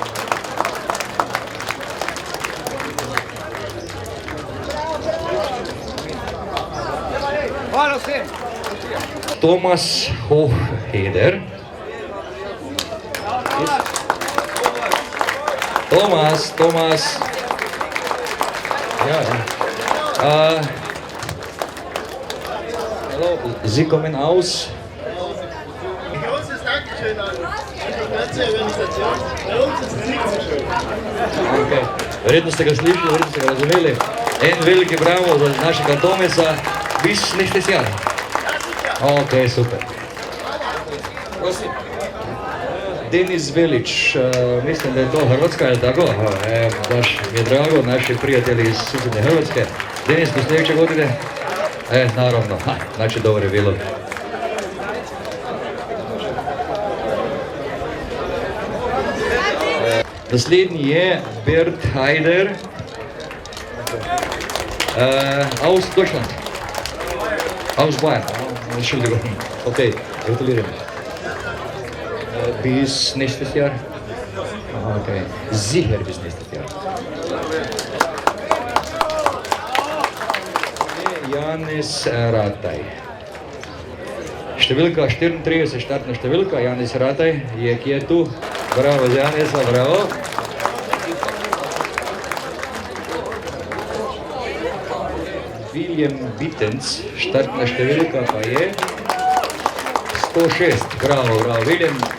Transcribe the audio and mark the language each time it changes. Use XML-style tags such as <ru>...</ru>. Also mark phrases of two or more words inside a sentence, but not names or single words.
<de>Tomas Hochheder. Tomas. Ja. Hallo, Sie kommen aus. Großes Dankeschön an die ganze Organisation. Bei uns ist es nicht so schön. Okay.</de> <sl>Verjetno ste ga slišali, verjetno ste ga razumeli. En veliki bravo za našega Tomesa.</sl> <de>Bis nächstes Jahr. Ok, super.</de> <sl>Prosim.</sl> <hr>Denis Velič,</hr> <sl>mislim, da je to Hrvatska, je tako?</sl> <hr>Baš mi je drago, naši prijatelji iz susjedne Hrvatske. Denis, do sljedeće godine? Naravno, znači dobro je bilo.</hr> <sl>Naslednji je</sl> <de>Bert Haider, aus Deutschland, aus Bayern, Entschuldigung, okay, gratulieren. Bis nächstes Jahr? Okay, sicher bis nächstes Jahr.</de> <sl>Janis Rataj. Številka 34, štartna številka, Janis Rataj je kje tu. Bravo za Janisa, bravo. William Bittens, štartna številka pa je 106, bravo, bravo, William.</sl>